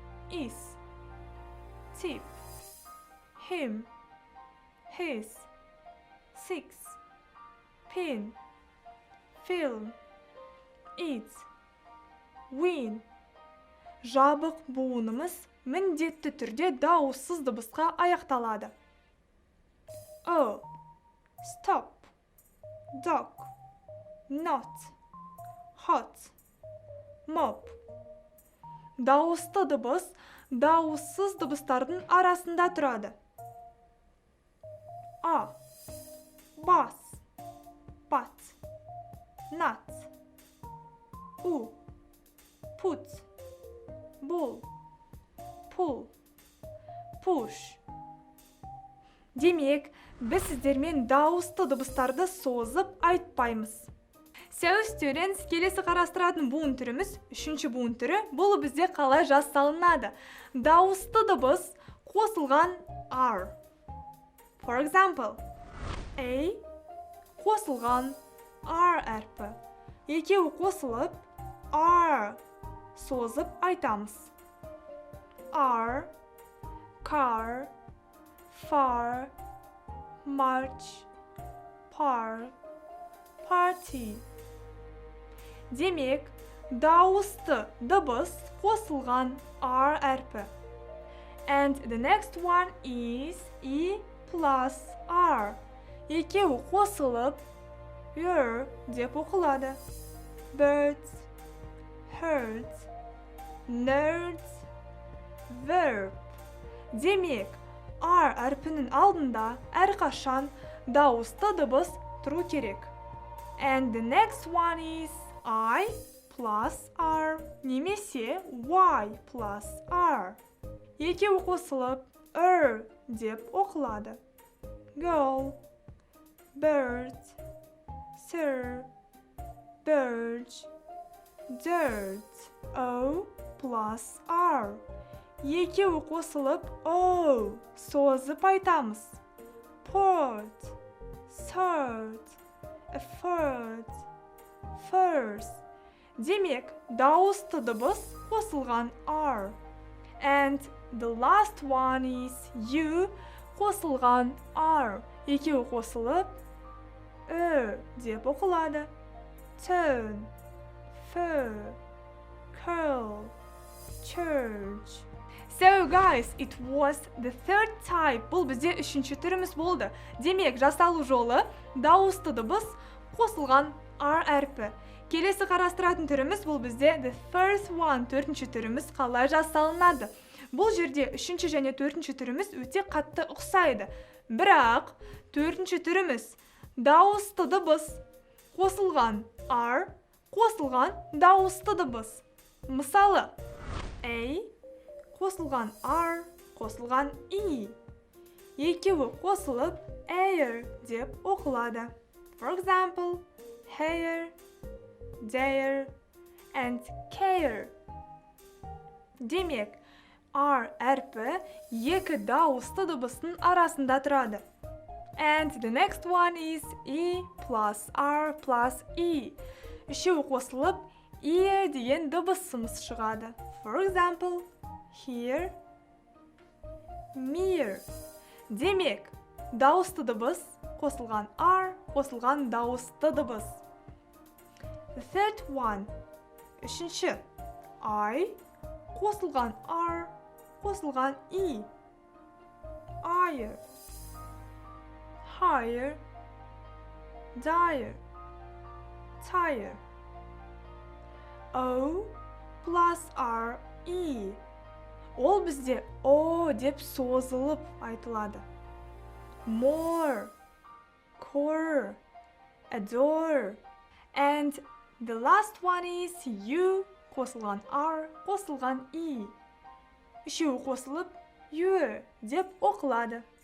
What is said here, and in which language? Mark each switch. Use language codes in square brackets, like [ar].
[en] Is, tip, him, his, six, pin, film, it, win. [kk] Жабық буынымыз міндетті түрде дауыссыз дыбысқа аяқталады. [en] O, stop, dog, not, hot, mop. [kk] Дауысты дыбыс дауыссыз дыбыстардың арасында тұрады. [en] A, bus, but, not. U, put, bull, pull, push. [kk] Демек, біз сіздермен дауысты дыбыстарды созып айтпаймыз. [en] So students, [kk] келесі қарастыратын буын түріміз, үшінші буын түрі, бұл бізде қалай жасалынады. Дауысты дыбыс қосылған R. [en] For example, A қосылған R әрпі. [kk] Екеуі қосылып, R созып айтамыз. [en] R, car, far, march, park, party. [kk] Демек, дауысты дыбыс қосылған R әрпі. [en] And the next one is E plus R. [kk] Екеуі қосылып, деп оқылады. [en] Birds, herds, nerds, verb. [kk] Демек, R әрпінің алдында әрқашан дауысты дыбыс тұру керек. [en] And the next one is I plus R [kk] немесе [en] Y plus R. [kk] Екеуі қосылып, деп оқылады. [en] Girl, bird, sir, bird, dirt. O plus R. [kk] Екеуі қосылып, O созып айтамыз. [en] Port, third, effort, first. [kk] Демек, дауысты дыбыс қосылған R. [en] And the last one is U [kk] қосылған [en] R. [kk] Екеуі қосылып, деп оқылады. [en] Turn, fur, curl, church. So guys, it was the third type. [kk] Бұл бізде үшінші түріміз болды. Демек, жасалу жолы дауысты дыбыс қосылған R әрпі. Келесі қарастыратын түріміз бұл бізде [en] the first one, [kk] төртінші түріміз қалай жасалынады. Бұл жерде үшінші және төртінші түріміз өте қатты ұқсайды. Бірақ, төртінші түріміз дауысты дыбыс қосылған R, қосылған дауысты дыбыс. Мысалы, A қосылған R, қосылған E. Екеуі қосылып, air деп оқылады. [en] For example, hair, dare, and care. [kk] Демек, R әрпі екі дауысты дыбыстың арасында тұрады. [en] And the next one is E plus R plus E. [kk] Үшеуі қосылып, E деген дыбысымыз шығады. [en] For example, here, mere. [kk] Демек, дауысты дыбыс қосылған R, қосылған дауысты дыбыс. [en] The third one, [kk] үшінші, I, қосылған R, қосылған E. [en] Ire, higher, dire, tire. O plus R, E. [kk] Ол бізде O деп созылып айтылады. [en] More, core, adore. And the last one is U, [kk] қосылған [en] R, қосылған E. [kk] Үшеуі қосылып, U деп оқылады.